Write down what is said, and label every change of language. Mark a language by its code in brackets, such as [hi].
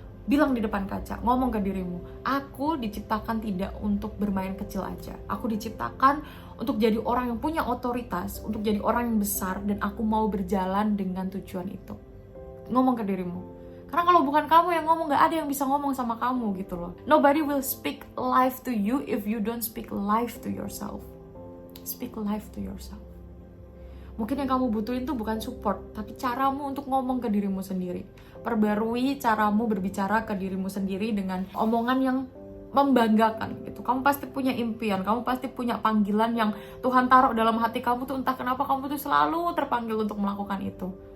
[id] Bilang di depan kaca, ngomong ke dirimu, aku diciptakan tidak untuk bermain kecil aja. Aku diciptakan untuk jadi orang yang punya otoritas, untuk jadi orang yang besar, dan aku mau berjalan dengan tujuan itu. Ngomong ke dirimu, karena kalau bukan kamu yang ngomong, gak ada yang bisa ngomong sama kamu gitu loh. [en] Nobody will speak life to you if you don't speak life to yourself. Speak life to yourself. [id] Mungkin yang kamu butuhin tuh bukan support, tapi caramu untuk ngomong ke dirimu sendiri. Perbarui caramu berbicara ke dirimu sendiri dengan omongan yang membanggakan gitu. Kamu pasti punya impian, kamu pasti punya panggilan yang Tuhan taruh dalam hati kamu tuh, entah kenapa kamu tuh selalu terpanggil untuk melakukan itu.